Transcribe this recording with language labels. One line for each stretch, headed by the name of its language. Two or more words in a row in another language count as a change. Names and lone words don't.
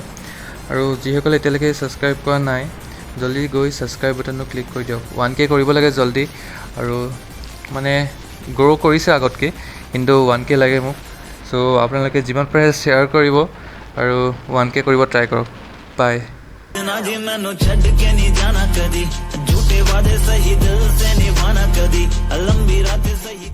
Assamese: আৰু যিসকলে এতিয়ালৈকে ছাবস্ক্ৰাইব কৰা নাই, জলদি গৈ ছাবস্ক্ৰাইব বাটনটো ক্লিক কৰি দিয়ক। 1K কৰিব লাগে জলদি, আৰু মানে গ্ৰ' কৰিছে আগতকৈ, কিন্তু 1K লাগে মোক। চ' আপোনালোকে যিমান পাৰে শ্বেয়াৰ কৰিব আৰু 1K কৰিব ট্ৰাই কৰক। বাই।
Punjabi: ਸਜਣਾ ਜੀ ਮੈਨੂੰ ਛੱਡ ਕੇ ਨਹੀਂ ਜਾਣਾ ਕਦੀ, ਝੂਠੇ ਵਾਦੇ ਸਹੀ ਦਿਲ ਸੇ ਨਿਭਾਣਾ ਕਦੀ, ਲੰਬੀ ਰਾਤੇਂ ਸਹੀ